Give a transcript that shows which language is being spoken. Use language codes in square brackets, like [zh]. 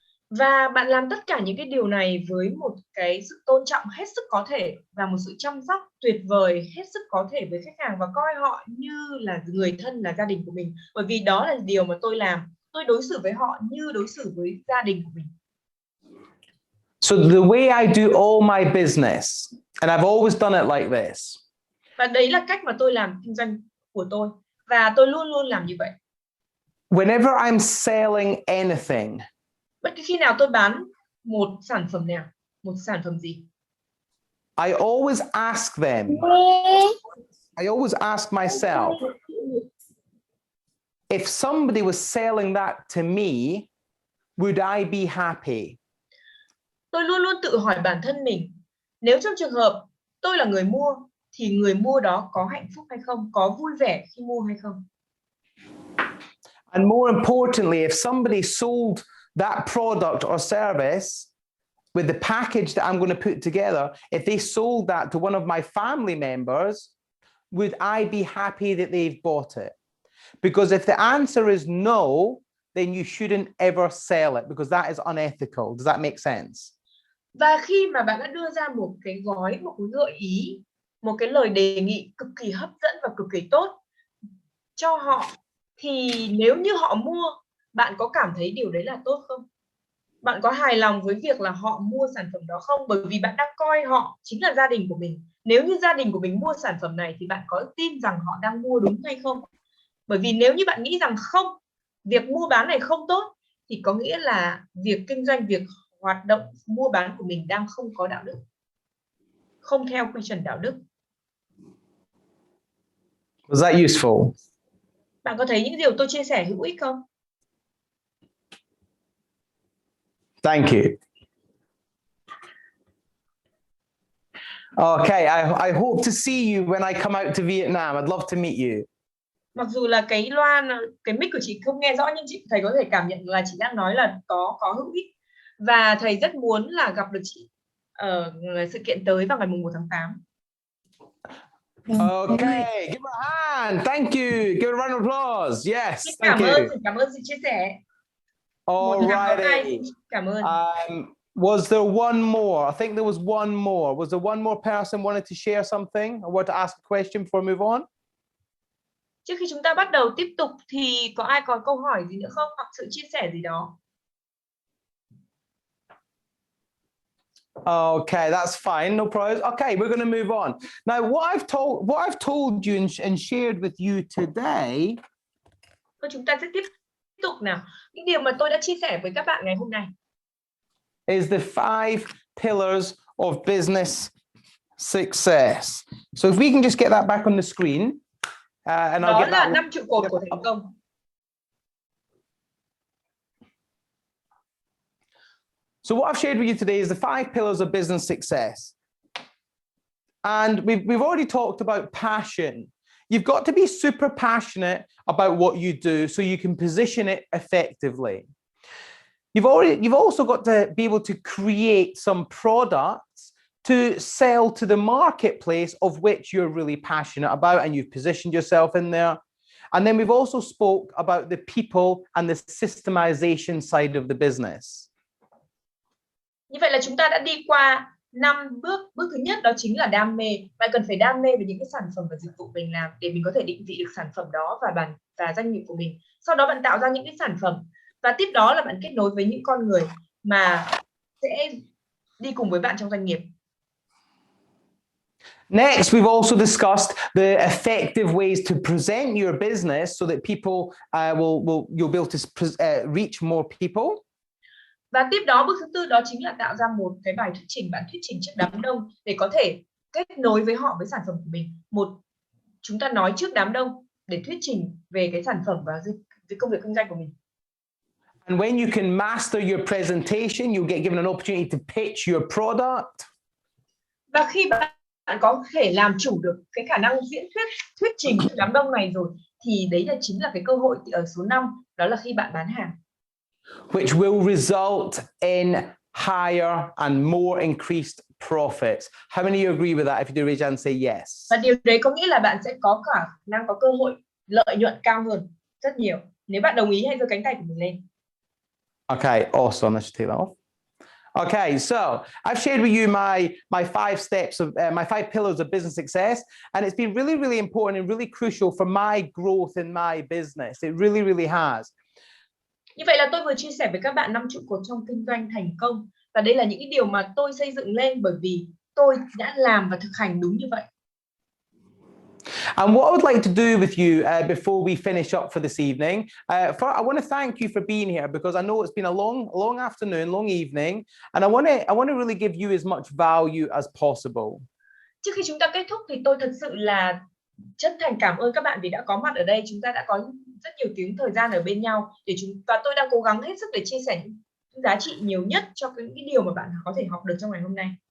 [vi] Và bạn làm tất cả những cái điều này với một cái sự tôn trọng hết sức có thể và một sự chăm sóc tuyệt vời hết sức có thể với khách hàng và coi họ như là người thân, là gia đình của mình. Bởi vì đó là điều mà tôi làm. Tôi đối xử với họ như đối xử với gia đình của mình. [en] So the way I do all my business, and I've always done it like this. [vi] Và đấy là cách mà tôi làm kinh doanh của tôi. Và tôi luôn luôn làm như vậy. [en] Whenever I'm selling anything, [vi] bất cứ khi nào tôi bán một sản phẩm nào, một sản phẩm gì, [en] I always ask them, I always ask myself, if somebody was selling that to me, would I be happy? [vi] Tôi luôn luôn tự hỏi bản thân mình, nếu trong trường hợp tôi là người mua thì người mua đó có hạnh phúc hay không, có vui vẻ khi mua hay không. [en] And more importantly, if somebody sold that product or service with the package that I'm going to put together, if they sold that to one of my family members, would I be happy that they've bought it? Because if the answer is no, then you shouldn't ever sell it because that is unethical. Does that make sense? [vi] Và khi mà bạn đã đưa ra một cái gói, một cái gợi ý, một cái lời đề nghị cực kỳ hấp dẫn và cực kỳ tốt cho họ, thì nếu như họ mua, bạn có cảm thấy điều đấy là tốt không? Bạn có hài lòng với việc là họ mua sản phẩm đó không? Bởi vì bạn đang coi họ chính là gia đình của mình. Nếu như gia đình của mình mua sản phẩm này thì bạn có tin rằng họ đang mua đúng hay không? Bởi vì nếu như bạn nghĩ rằng không, việc mua bán này không tốt, thì có nghĩa là việc kinh doanh, việc hoạt động mua bán của mình đang không có đạo đức, không theo quy chuẩn đạo đức. [en] Was that useful? [vi] Bạn có thấy những điều tôi chia sẻ hữu ích không? [en] Thank you. Okay, I hope to see you when I come out to Vietnam. I'd love to meet you. [vi] Mặc dù là cái loa, cái mic của chị không nghe rõ, nhưng thầy có thể cảm nhận là chị đang nói là có hữu ích. Và thầy rất muốn là gặp được chị ở sự kiện tới vào ngày 1 tháng 8. [en] Okay, give her a hand. Thank you. Give her a round of applause. Yes, [vi] Cảm ơn sự chia sẻ. [en] Alrighty. [vi] Cảm ơn. [en] Was there one more? I think there was one more. Was there one more person wanted to share something or want to ask a question before we move on? [vi] Trước khi chúng ta bắt đầu tiếp tục thì có ai có câu hỏi gì nữa không, hoặc sự chia sẻ gì đó? [en] Okay, that's fine, no problems. Okay, we're going to move on. Now, what I've told you and shared with you today. [vi] Thôi chúng ta sẽ tiếp tục nào. Những điều mà tôi đã chia sẻ với các bạn ngày hôm nay [en] Is the 5 pillars of business success. So if we can just get that back on the screen, and I'll [vi] Đó [en] get [vi] là [en] that. [vi] 5 trụ cột của thành công. [en] So what I've shared with you today is the 5 pillars of business success. And we've already talked about passion. You've got to be super passionate about what you do so you can position it effectively. You've also got to be able to create some products to sell to the marketplace of which you're really passionate about and you've positioned yourself in there. And then we've also spoke about the people and the systemization side of the business. [vi] Như vậy là chúng ta đã đi qua 5 bước. Bước thứ nhất đó chính là đam mê. Bạn cần phải đam mê về những cái sản phẩm và dịch vụ mình làm để mình có thể định vị được sản phẩm đó và doanh nghiệp của mình. Sau đó bạn tạo ra những cái sản phẩm và tiếp đó là bạn kết nối với những con người mà sẽ đi cùng với bạn trong doanh nghiệp. [en] Next, we've also discussed the effective ways to present your business so that people you'll be able to reach more people. [vi] Và tiếp đó bước thứ tư đó chính là tạo ra một cái bài thuyết trình, bạn thuyết trình trước đám đông để có thể kết nối với họ với sản phẩm của mình. Chúng ta nói trước đám đông để thuyết trình về cái sản phẩm và cái công việc kinh doanh của mình. [en] And when you can master your presentation, you'll get given an opportunity to pitch your product. [vi] Và khi bạn có thể làm chủ được cái khả năng thuyết trình trước đám đông này rồi thì đấy chính là cái cơ hội ở số 5, đó là khi bạn bán hàng. [en] Which will result in higher and more increased profits. How many of you agree with that? If you do, raise your hand and say yes. [vi] Và điều đấy có nghĩa là bạn sẽ có khả năng có cơ hội lợi nhuận cao hơn rất nhiều. Nếu bạn đồng ý, hãy giơ cánh tay của mình lên. [en] Okay, awesome. Let's take that off. Okay, so I've shared with you my 5 steps of my 5 pillars of business success, and it's been really, really important and really crucial for my growth in my business. It really, really has. [vi] Như vậy là tôi vừa chia sẻ với các bạn 5 trụ cột trong kinh doanh thành công, và đây là những cái điều mà tôi xây dựng lên bởi vì tôi đã làm và thực hành đúng như vậy. [en] And what I would like to do with you before we finish up for this evening, I want to thank you for being here because I know it's been a long afternoon, long evening, and I want to really give you as much value as possible. [vi] Trước khi chúng ta kết thúc thì tôi thật sự là chân thành cảm ơn các bạn vì đã có mặt ở đây. Chúng ta đã có rất nhiều tiếng thời gian ở bên nhau và tôi đang cố gắng hết sức để chia sẻ những giá trị nhiều nhất cho những cái điều mà bạn có thể học được trong ngày hôm nay.